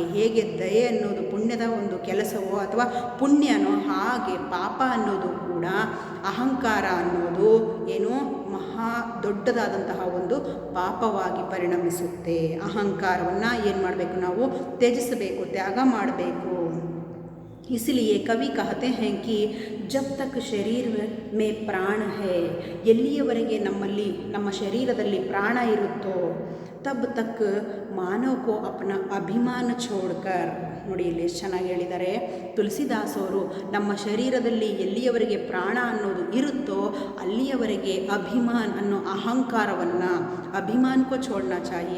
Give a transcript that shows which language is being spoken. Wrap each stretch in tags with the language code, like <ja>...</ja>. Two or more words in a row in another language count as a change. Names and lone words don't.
<kn>ಹೇಗೆ ದಯೆ ಅನ್ನೋದು ಪುಣ್ಯದ ಒಂದು ಕೆಲಸವೋ ಅಥವಾ ಪುಣ್ಯನೋ, ಹಾಗೆ ಪಾಪ ಅನ್ನೋದು ಕೂಡ ಅಹಂಕಾರ ಅನ್ನೋದು ಏನು ಮಹಾ ದೊಡ್ಡದಾದಂತಹ ಒಂದು ಪಾಪವಾಗಿ ಪರಿಣಮಿಸುತ್ತೆ. ಅಹಂಕಾರವನ್ನು ಏನು ಮಾಡಬೇಕು, ನಾವು ತ್ಯಜಿಸಬೇಕು, ತ್ಯಾಗ ಮಾಡಬೇಕು.</kn> <hi>इसलिए कवि कहते हैं कि जब तक शरीर में प्राण है,</hi> <kn>ಎಲ್ಲಿಯವರೆಗೆ ನಮ್ಮಲ್ಲಿ ನಮ್ಮ ಶರೀರದಲ್ಲಿ ಪ್ರಾಣ ಇರುತ್ತೋ</kn> <hi>तब तक मानव को अपना अभिमान छोड़कर.</hi> <kn>ನೋಡಿ ಇಲ್ಲಿ ಎಷ್ಟು ಚೆನ್ನಾಗಿ ಹೇಳಿದ್ದಾರೆ ತುಳಸಿದಾಸವರು. ನಮ್ಮ ಶರೀರದಲ್ಲಿ ಎಲ್ಲಿಯವರೆಗೆ ಪ್ರಾಣ ಅನ್ನೋದು ಇರುತ್ತೋ ಅಲ್ಲಿಯವರೆಗೆ ಅಭಿಮಾನ್ ಅನ್ನೋ ಅಹಂಕಾರವನ್ನು,</kn> <hi>अभिमान को छोड़ना चाहिए.</hi>